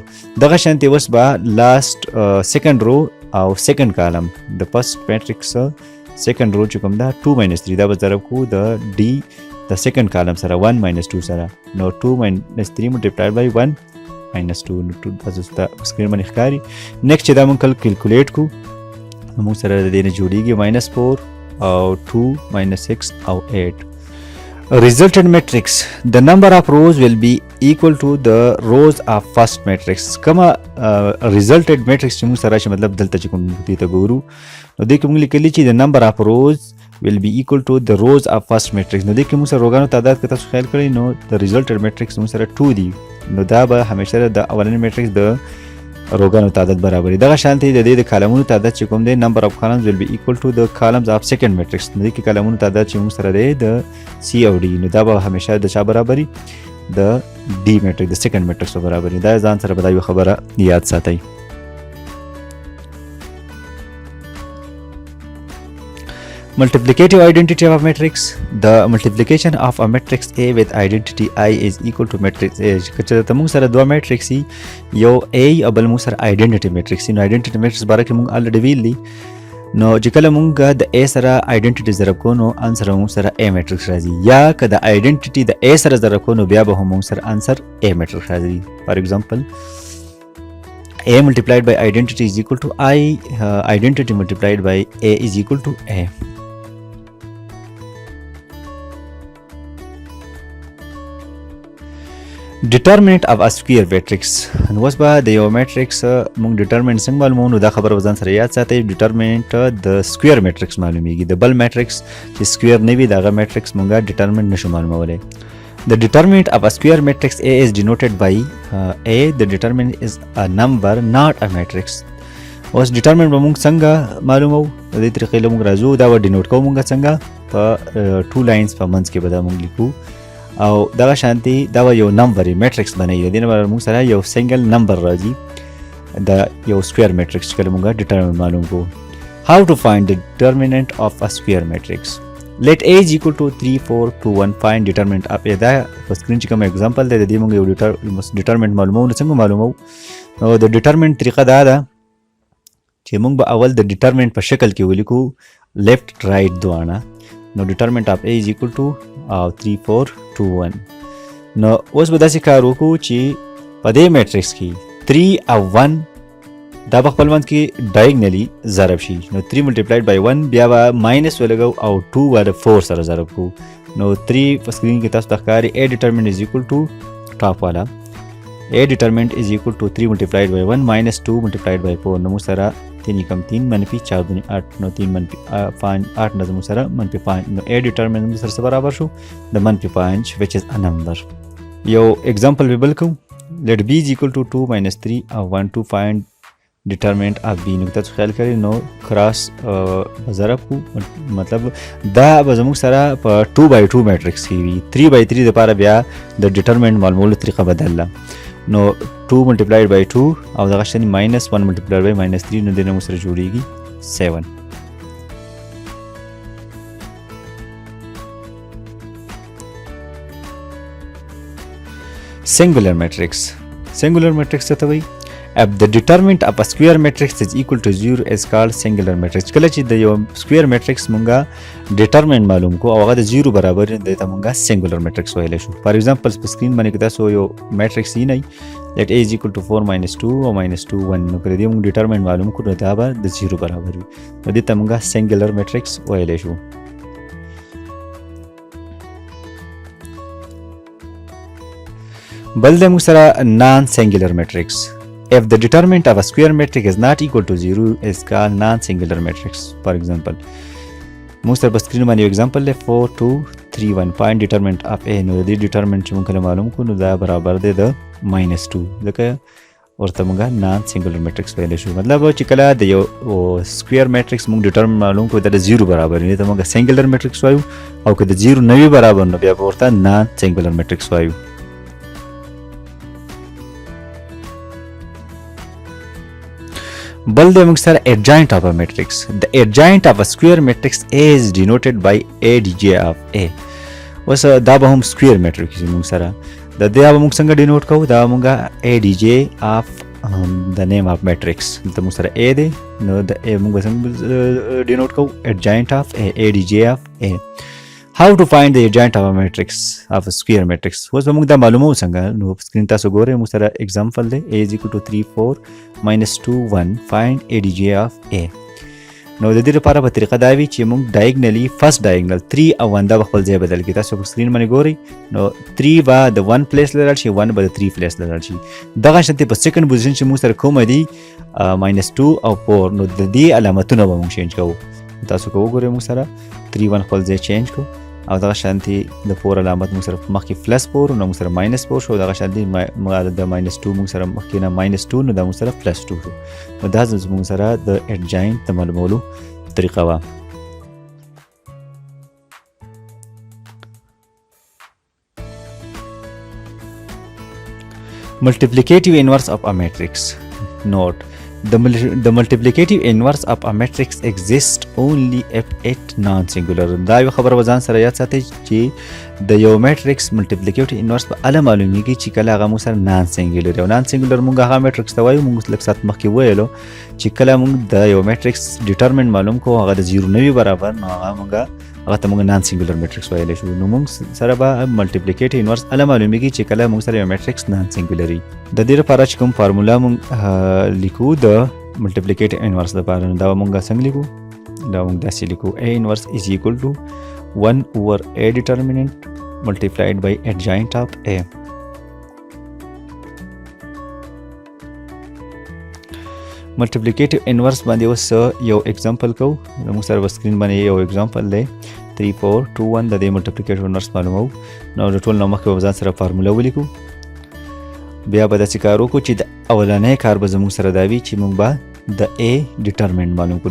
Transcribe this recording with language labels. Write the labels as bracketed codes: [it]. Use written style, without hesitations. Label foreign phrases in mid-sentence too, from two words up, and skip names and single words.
[ps] دغه شانتي اوس به [en] last second row [ps] او [en] second column [ps] د [en] first matrix second row [ps] چې کوم دا 2 - 3 دا به ضرب کو د ډي د سیکنډ کالم سره 1 - 2 سره. نو 2 - 3 [en] multiplied by [ps] 1 - 2 نو 2 تاسو سکرین باندې ښکاري. نیکسټ چې دا مونږ کیلکولیټ کو موږ سره د دې نه جوړیږي -4 او 2 - 6 او 8. [en] Resultant matrix, the number of rows will be equal to the rows of first matrix. [ps] کما [en] resultant matrix [ps] چې موږ سره چې مطلب دلته چې کوم دې ته ګورو نو دې کې موږ لیکلي چې [en] the number of rows will be equal to the rows of first matrix. [ps] نو دې کې موږ سره روګانو تعداد که تاسو خیال کړئ نو [en] the resultant matrix [ps] موږ سره 2 دي. نو دا به همیشه د اولنی matrix د روګانو تعداد برابر دي. دغه شانتي د دې د کالمونو تعداد چې کوم دی [en] number of columns will be equal to the columns of second matrix. [ps] نو دې کې کالمونو تعداد چې موږ سره دی د C او D نو دا به همیشه د چا برابري د D matrix د [en] second matrix [ps] سره برابري. دا ځان سره به دا یو خبره یاد ساتئ. [en] Multiplicative identity of a matrix. The multiplication of a matrix A with identity I is equal to matrix A. [ps] کچې ته موږ سره دوه matrix یو A او بل موږ سره [en] identity matrix [ps] نو [en] identity matrix [ps] باره کې موږ already ویلي. نو چې کله موږ د A سره identity ضرب کو نو انسر موږ سره A matrix راځي، یا که د identity د A سره ضرب کو نو بیا به هم موږ سره انسر A matrix راځي. [en] For example A multiplied by identity is equal to I, identity multiplied by A is equal to A. Determinant of a square matrix. [ps] نو اوس به د یو میټرکس موږ ډیټرمنټ څنګه معلومو نو دا خبره وزن سره یاد ساتئ. ډیټرمنټ د [en] square matrix [ps] معلومیږي. د بل میټرکس چې سکویر نه وي دغه میټرکس موږ ډیټرمنټ نشو معلومولی. [en] The determinant of a square matrix A is denoted by A. The determinant is a number not a matrix. [ps] اوس ډیټرمنټ به موږ څنګه معلومو د دې طریقې له موږ راځو دا به ډینوټ کوو موږ څنګه په 2 لاینز په منځ کې به دا موږ لیکو او دغه شانتي دا یو [en] number matrix [ps] بنوي. د دې نه موږ سره یو [en] single number [ps] راځي د یو [en] square matrix [ps] کله موږ ډیټرمنټ معلوم کو. [en] How to find the determinant of a square matrix? Let A is equal to 3 4 2 1. Find determinant of A. [ps] دا په سکرین چې کوم اگزامپل دی د دې موږ یو ډیټرمنټ معلومو. نو څنګه معلومو؟ نو د ډیټرمنټ طریقه دا ده چې موږ به اول د ډیټرمنټ په شکل کې ولیکو [en] left right [ps] دواړه. [en] نو determinant of A is equal to 3 4 2 1. [ps] نو اوس به داسې کار وکړو چې په دې میټرکس کې 3 او 1 دا به خپل منځ کې ډایګنلی ضرب شي. نو 3 [en] multiplied by [ps] 1 بیا به ماینس ولګو او 2 به 4 سره ضرب کو. نو 3 په سکرین کې تاسو ته ښکاري [en] A determinant is equal to ټاپ والا A determinant is equal to 3 multiplied by 1 minus 2 multiplied by 4. [ps] نو موږ سره 3 کم 3 منفي 4 دنی 8 نو 3 منفي 5 8 نه موږ سره منفي 5. نو [en] A determinant [ps] موږ سره برابر شو د منفي 5 [en] which is a number. [ps] یو example به بل کوم. [en] Let B is equal to 2 minus 3 او 1 to find determinant of B. [ps] نو تاسو خیال کړئ نو کراس ضرب کو مطلب دا به زموږ سره په [en] 2 by 2 matrix [ps] کې وي. 3 by 3 لپاره بیا د ډیټرمنټ معلومولو طریقه بدله. نو 2 [en] multiplied by 2 [ps] او دغه شان [en] minus 1 multiplied by minus 3 [ps] نو دنه مو سره جوړیږي 7. [en] Singular matrix. [ps] Singular matrix څه ته وایي؟ [en] If the determinant of a square matrix is equal to 0 is called singular matrix. [ps] کله چې د یو [en] square matrix [ps] مونږه ډیټرمنټ معلوم کو او هغه د 0 برابر دی ته مونږه [en] singular matrix [ps] ویلی شو. [en] for example [ps] په سکرین باندې کې تاسو یو میټرکس یې نه [en] let A is equal to 4 minus 2 [ps] او [en] minus 2 1 [ps] نو کله دې مونږ ډیټرمنټ معلوم کړو دا به د 0 برابر وي. نو دې ته مونږه [en] singular matrix [ps] ویلی شو. بل د موږ سره [en] non singular matrix. If the determinant of a square matrix is not equal to 0 is called non-singular matrix. For example, [ps] موږ سره په سکرین باندې یو example دی 4 2 3 1. [en] Find determinant of A. [ps] نو د دې determinant چې موږ کله معلوم کړو نو دا برابر دی د -2 ځکه ورته موږ [en] non singular matrix [ps] ویلی شو. مطلب چې کله د یو [en] square matrix [ps] موږ ډیټرمن معلوم کړو د 0 برابر وي ته موږ [en] singular matrix [ps] وایو او که د 0 نه وي برابر نو بیا به ورته [en] non singular matrix [ps] وایو. بل د موږ سره [en] adjoint of a matrix. The adjoint of a square matrix is denoted by adj of A. [ps] اوس دا به هم [en] square matrix [ps] موږ سره د دې به موږ څنګه ډینوټ کوو دا موږ [en] adj of the name of matrix [ps] دلته موږ سره A دی نو د A موږ به څنګه ډینوټ کوو [en] adjoint of A adj of A. How to find the adjoint of a matrix of a square matrix. [ps] اوس به موږ دا معلومو څنګه نو سکرین تاسو ګورئ موږ سره اگزامپل دی [en] A is equal to 3 4 minus 2 1 find adj of A. [ps] نو د دې لپاره په طریقه دا وي چې موږ ډایګنلی [en] first diagonal [ps] 3 او 1 دا خپل ځای بدل کړي. تاسو په سکرین باندې ګورئ نو 3 به د 1 پلیس لرل شي 1 به د 3 پلیس لرل شي. دغه شانتي په [en] second position [ps] چې موږ سره کوم دي -2 او 4 نو د دې علامتونه به موږ چینج کوو. تاسو کو وګورئ موږ سره 3 1 خپل ځای چینج کوو او دغه شانتي د 4 علامت موږ سره مخکې +4 نو موږ سره -4 شو دغه شانتي د -2 موږ سره مخکې نه -2 نو دا موږ سره +2 شو. نو دا موږ سره د adjoint د معلومولو طریقه وه. [en] Multiplicative inverse of a matrix. Note: the multiplicative inverse of a matrix exists only if it non-singular. [ps] دا یو خبر وزن سره یاد ساتئ چې د یو میټرکس [en] multiplicative inverse [ps] په اله معلومیږي چې کله هغه موږ سره [en] non singular [ps] او [en] non singular [ps] موږ هغه میټرکس ته وایو. موږ لږ سات مخکې ویلو چې کله موږ د یو میټرکس ډیټرمنټ معلوم کوو هغه د 0 نه وي برابر نو هغه ته موږ [en] non singular matrix [ps] ویلی شو. نو موږ سره به [en] multiplicative inverse [ps] اله معلومیږي چې کله موږ سره یو [en] matrix non singular [ps] وي. د دې لپاره چې کوم فارمولا موږ لیکو د [en] multiplicative inverse [ps] لپاره نو دا موږ څنګه لیکو دا موږ داسې لیکو [en] A inverse is equal to 1 over A determinant multiplied by adjoint of A. multiplicative inverse [ps] باندې اوس یو اگزامپل کوو. موږ سره په سکرین باندې یو اگزامپل دی 3 4 2 1 د دې [en] multiplicative inverse [ps] معلومو. نو د ټول نه مخکې به ځان سره فارمولا ولیکو بیا به داسې کار وکړو چې د اولنی کار به زموږ سره دا وي چې موږ به د A ډیټرمنټ معلوم کړو.